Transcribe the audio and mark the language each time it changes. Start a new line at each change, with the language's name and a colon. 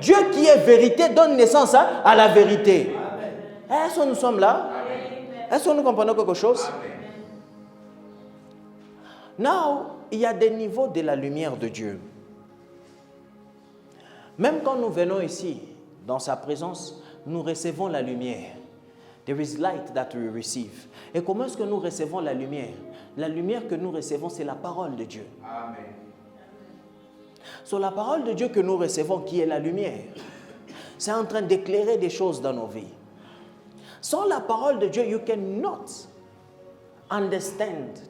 French: Dieu qui est vérité donne naissance à la vérité. Amen. Est-ce que nous sommes là? Amen. Est-ce que nous comprenons quelque chose? Amen. Now, il y a des niveaux de la lumière de Dieu. Même quand nous venons ici, dans sa présence, nous recevons la lumière.
English: There is light that we receive.
French: Et comment est-ce que nous recevons la lumière? La lumière que nous recevons, c'est la parole de Dieu. Amen. Sur la parole de Dieu que nous recevons, qui est la lumière, c'est en train d'éclairer des choses dans nos vies. Sans la parole de Dieu,
English: you cannot understand.